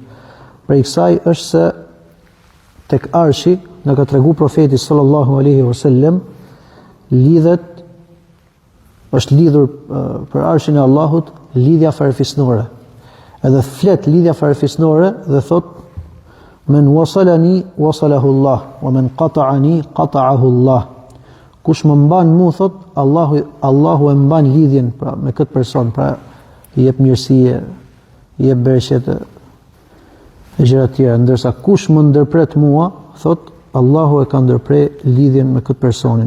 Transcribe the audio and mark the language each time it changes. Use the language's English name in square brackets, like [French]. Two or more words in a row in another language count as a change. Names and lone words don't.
[Albanian] Prej kësaj është se tek arshi, na ka tregu profeti [Arabic] صلى الله عليه وسلم, [Albanian] është lidhur për arshin e Allahut lidhja farefisnore. Edhe flet lidhja farefisnore dhe thot [Arabic] من وصلني وصله الله ومن قطعني قطعه الله. [Albanian] Kush më mban mu, thot, Allahu e mban lidhjen, pra me këtë person, pra i jep mirësie, i jep bereqet e gjëra të tjera, ndërsa kush më ndërpret mua, thot, Allahu e ka ndërprer lidhjen me këtë personin.